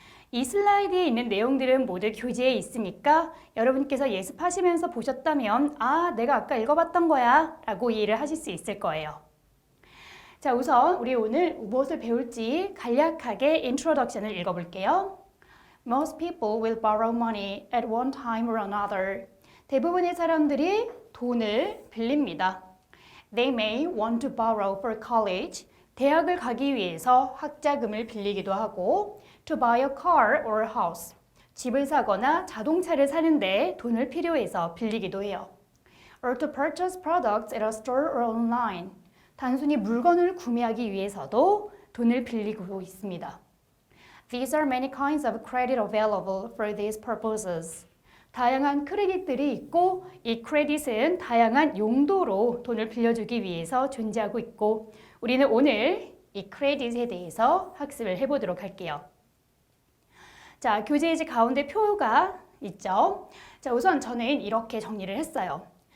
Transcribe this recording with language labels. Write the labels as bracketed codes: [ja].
[ko] 이 슬라이드에 있는 내용들은 모두 교재에 있으니까 여러분께서 예습하시면서 보셨다면 아, 내가 아까 읽어봤던 거야 라고 이해를 하실 수 있을 거예요. 자, 우선 우리 오늘 무엇을 배울지 간략하게 인트로덕션을 읽어볼게요. [en] Most people will borrow money at one time or another. [ko] 대부분의 사람들이 돈을 빌립니다. [en] They may want to borrow for college. [ko] 대학을 가기 위해서 학자금을 빌리기도 하고 [en] to buy a car or a house. [ko] 집을 사거나 자동차를 사는데 돈을 필요해서 빌리기도 해요. [en] or to purchase products at a store or online. [ko] 단순히 물건을 구매하기 위해서도 돈을 빌리고 있습니다. [en] These are many kinds of credit available for these purposes. [ko] 다양한 크레딧들이 있고 이 크레딧은 다양한 용도로 돈을 빌려주기 위해서 존재하고 있고 우리는 오늘 이 크레딧에 대해서 학습을 해보도록 할게요. 자, 교재 이제 가운데 표가 있죠. 자, 우선 저는 이렇게 정리를 했어요.